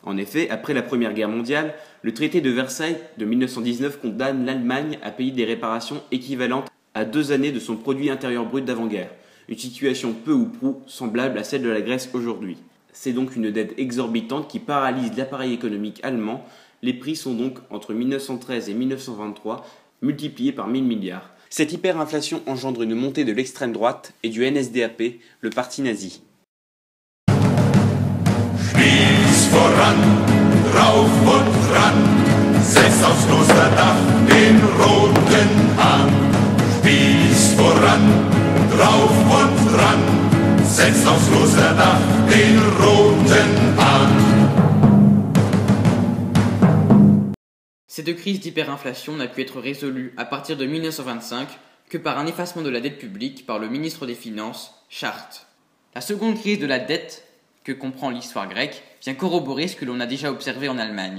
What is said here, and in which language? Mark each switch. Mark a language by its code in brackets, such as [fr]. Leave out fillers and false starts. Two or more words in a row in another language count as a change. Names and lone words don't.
[fr] En effet, après la Première Guerre mondiale, le traité de Versailles de 1919 condamne l'Allemagne à payer des réparations équivalentes à 2 années de son produit intérieur brut d'avant-guerre, une situation peu ou prou semblable à celle de la Grèce aujourd'hui. C'est donc une dette exorbitante qui paralyse l'appareil économique allemand. Les prix sont donc, entre 1913 et 1923, multipliés par 1000 milliards. Cette hyperinflation engendre une montée de l'extrême droite et du NSDAP, le parti nazi. [de] Spieß voran, drauf und dran, setzt aufs Klosterdach den roten Hahn. Spieß voran, drauf und dran, setzt aufs Klosterdach den roten Hahn. [fr] Cette crise d'hyperinflation n'a pu être résolue à partir de 1925 que par un effacement de la dette publique par le ministre des Finances, Charte. La seconde crise de la dette que comprend l'histoire grecque vient corroborer ce que l'on a déjà observé en Allemagne.